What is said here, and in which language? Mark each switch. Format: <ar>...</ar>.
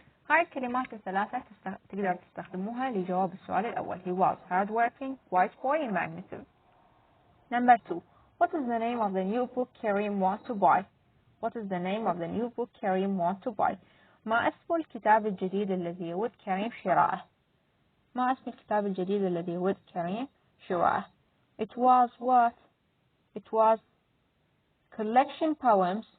<ar>هاي الكلمات الثلاثة تقدر تستخدموها لجواب السؤال الأول.</ar> <en>He was hardworking, quiet boy, imaginative. Number 2. What is the name of the new book Kareem wants to buy? What is the name of the new book Kareem wants to buy?</en> <ar>ما اسم الكتاب الجديد الذي يود كريم شراءه؟ ما اسم الكتاب الجديد الذي يود كريم شراءه؟</ar> <en>It was what? It was collection poems.</en>